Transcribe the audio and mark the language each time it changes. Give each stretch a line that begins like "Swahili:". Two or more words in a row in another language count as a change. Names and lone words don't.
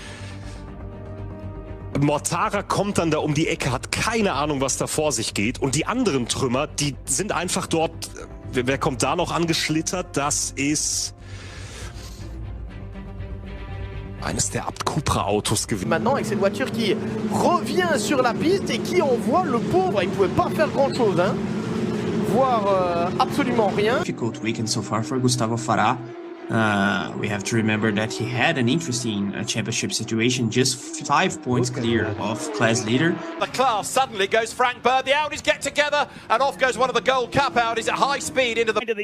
German: Mortara kommt dann da um die Ecke, hat keine Ahnung, was da vor sich geht. Und die anderen Trümmer, die sind einfach dort... Wer kommt da noch angeschlittert? Das ist... eines der Abt Cupra-Autos gewesen.
French: Maintenant, avec cette voiture qui revient sur la piste et qui envoie le pauvre, il ne pouvait pas faire grand-chose, hein. Voire absolument rien.
English: Difficult weekend so far for Gustavo Farah. We have to remember that he had an interesting championship situation, just 5 points clear of class leader. The class suddenly goes Frank Bird. The Audis get together and off goes one of the Gold Cup Audis at high speed into the